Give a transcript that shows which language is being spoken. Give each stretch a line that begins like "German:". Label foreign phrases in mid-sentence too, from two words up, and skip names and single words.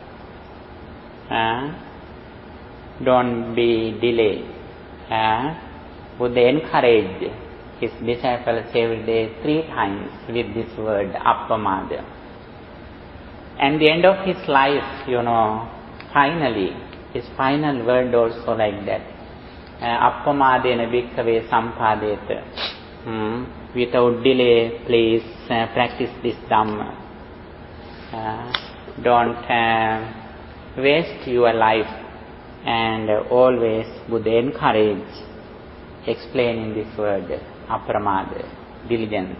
English: Don't be delayed. Buddha encouraged his disciples every day 3 times with this word, Appamada. And the end of his life, finally, his final word also like that.
Pali: Appamadena bhikkhave sampadeta.
English: Without delay, please practice this Dhamma. Don't waste your life. And always Buddha encourage explaining this word, Appamada, diligence.